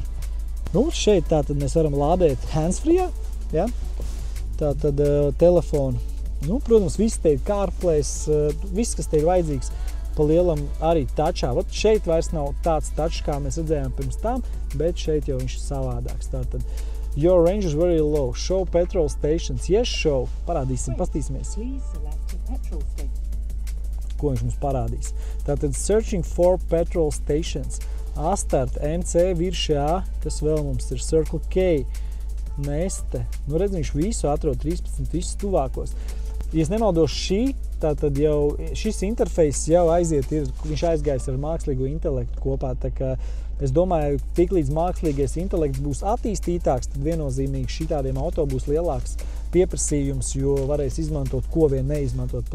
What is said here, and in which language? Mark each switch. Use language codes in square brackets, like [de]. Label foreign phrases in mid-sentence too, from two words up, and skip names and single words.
[lv] Nu, šeit tātad mēs varam lādēt handsfree, ja? Tātad telefonu. Nu, protams, viss te ir CarPlays, viss, kas te ir vajadzīgs, pa lielam arī touchā. Vat šeit vairs nav tāds touch, kā mēs redzējām pirms tam, bet šeit jau viņš ir savādāks. Tātad, [en] your range is very low. Show petrol stations. Yes, show. [lv] Parādīsim, pastīsimies. Ko viņš mums parādīs. Tātad [en] searching for petrol stations. [lv] Astart, MC, viršā, kas vēl mums ir Circle K, Neste. Nu, redz, viņš visu atrod 13, visus tuvākos. Ja es nemaldos tātad jau šis interfejs jau viņš aizgājis ar mākslīgo intelektu kopā, tā kā es domāju, tiklīdz mākslīgais intelekts būs attīstītāks, tad viennozīmīgi šitādiem auto būs lielāks pieprasījums, jo varēs izmantot, ko vien neizmantot.